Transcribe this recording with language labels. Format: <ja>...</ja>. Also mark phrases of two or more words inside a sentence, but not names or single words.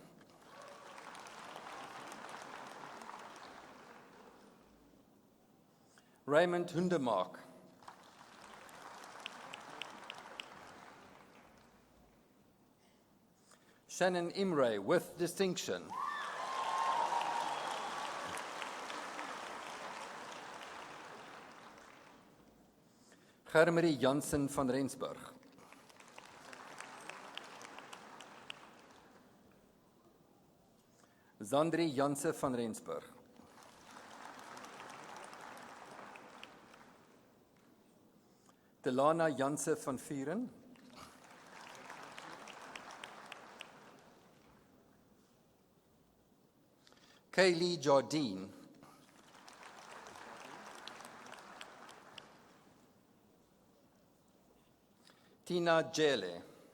<en>Raymond Hundemark. Shannon Imre with distinction. Germarie Jansen van Rensburg. Zandri Janse van Rensburg. Delana Janse van Vuren. Kaylee Jardine. Tina Jele.</en>